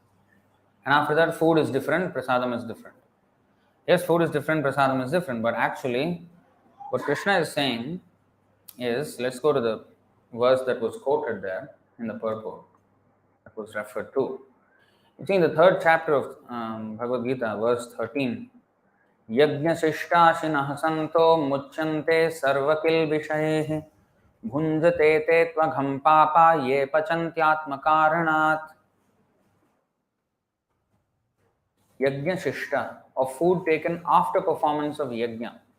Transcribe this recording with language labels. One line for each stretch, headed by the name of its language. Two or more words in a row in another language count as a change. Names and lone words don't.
English: And after that, food is different, Prasādam is different. Yes, food is different, Prasādam is different, but actually, what Krishna is saying is, let's go to the verse that was quoted there in the purport, that was referred to. You see in the 3rd chapter of Bhagavad-gītā, verse 13,
Sanskrit: यज्ञ शिष्टाशिनः सन्तो मुच्यन्ते सर्वकिल विषयेः भुञ्जते ते त्वघं पापा ये पचन्त्यात्म कारणात्. यज्ञ शिष्ट,
English: of food taken after performance of yajna.